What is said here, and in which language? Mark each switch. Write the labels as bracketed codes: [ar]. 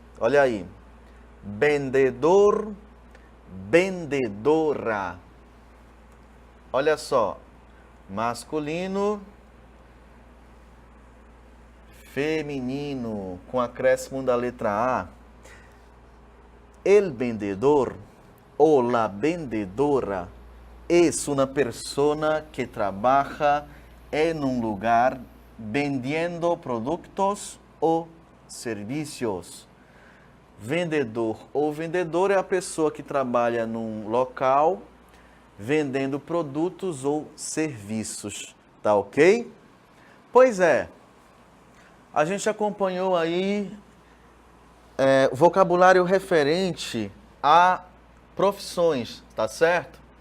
[pt] Olha aí, vendedor, vendedora. Olha só, masculino, feminino, com acréscimo da letra A. [es] El vendedor o la vendedora es una persona que trabaja en un lugar vendiendo productos o serviços. [pt] Vendedor ou vendedora é a pessoa que trabalha num local vendendo produtos ou serviços. Tá ok? Pois é, a gente acompanhou aí vocabulário referente a profissões, tá certo?